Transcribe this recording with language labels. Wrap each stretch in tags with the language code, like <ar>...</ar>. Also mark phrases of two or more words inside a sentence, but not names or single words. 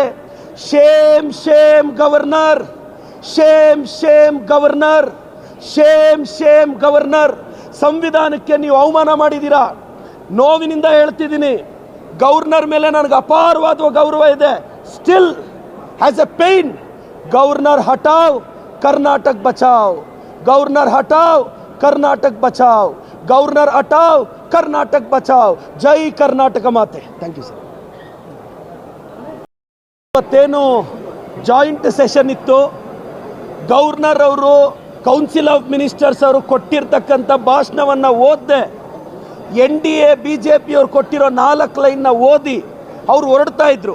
<en>Shame shame Governor, shame shame Governor, shame shame Governor.</en> <kn>ಸಂವಿಧಾನಕ್ಕೆ ನೀವು ಅವಮಾನ ಮಾಡಿದ್ದೀರಾ. ನೋವಿನಿಂದ ಹೇಳ್ತಿದ್ದೀನಿ, ಗವರ್ನರ್ ಮೇಲೆ ನನಗೆ ಅಪಾರವಾದ ಗೌರವ ಇದೆ.</kn> <en>Still has a pain.</en> <hi>गवर्नर हटाओ, कर्नाटक बचाओ. गवर्नर हटाओ, कर्नाटक बचाओ. गवर्नर हटाओ, कर्नाटक बचाओ. जय कर्नाटक माते.</hi> <en>Thank you sir.</en> <kn>ಇವತ್ತೇನು ಜಾಯಿಂಟ್ ಸೆಷನ್ ಇತ್ತು. ಗವರ್ನರ್ ಅವರು</kn> <en>council of ministers</en> <kn>ಅವರು ಕೊಟ್ಟಿರ್ತಕ್ಕಂಥ ಭಾಷಣವನ್ನು ಓದಿದೆ. NDA BJP ಅವರು ಕೊಟ್ಟಿರೋ 4 ಲೈನ್ನ ಓದಿ ಅವ್ರು ಹೊರಡ್ತಾ ಇದ್ರು.</kn>